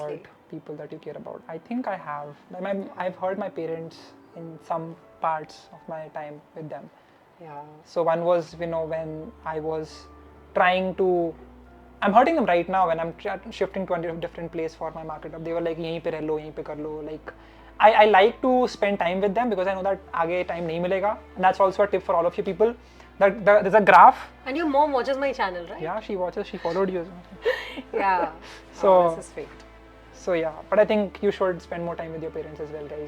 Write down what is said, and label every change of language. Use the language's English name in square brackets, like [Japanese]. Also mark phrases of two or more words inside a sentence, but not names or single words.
[English] hurt people that you care about? I think I have. I've hurt my parents in some parts of my time with them. Yeah. So one was, when I was trying to, I'm hurting them right now when I'm shifting to a different place for my market. They were like, [Hindi] yahin pe reh lo, yahin pe kar lo. [English] Like, I like to spend time with them because I know that [Hindi] aage time nahi milega. [English] And that's also a tip for all of you people. That there's a graph. And your mom watches my channel, right? Yeah, she watches. She followed you. Yeah. So this is sweet. So yeah, but I think you should spend more time with your parents as well, guys.